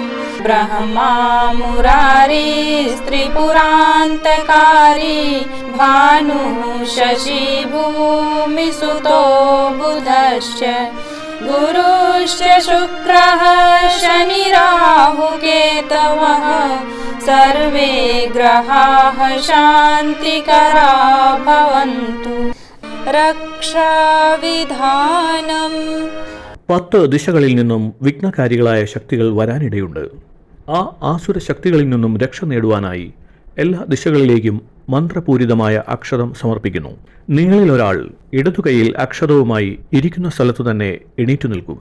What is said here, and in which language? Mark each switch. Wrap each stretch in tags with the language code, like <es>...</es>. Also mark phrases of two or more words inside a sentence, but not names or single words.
<sa>ब्रह्मा मुरारी त्रिपुरान्तकारी भानुः शशि भूमिसुतो बुधश्च गुरुश्च शुक्रः शनिराहुकेतवः सर्वे ग्रहाः शान्तिकरा भवन्तु रक्षाविधानम्</sa> <ml>10 ദിശകളിൽ നിന്നും വിഘ്നകാരികളായ ശക്തികൾ വരാനിടയുണ്ട്. ആ ആസുര ശക്തികളിൽ നിന്നും രക്ഷ നേടുവാനായി എല്ലാ ദിശകളിലേക്കും മന്ത്രപൂരിതമായ അക്ഷരം സമർപ്പിക്കുന്നു. നിങ്ങളിൽ ഒരാൾ ഇടതുകൈയിൽ അക്ഷരവുമായി ഇരിക്കുന്ന സ്ഥലത്തു തന്നെ എണീറ്റു നിൽക്കുക.</ml>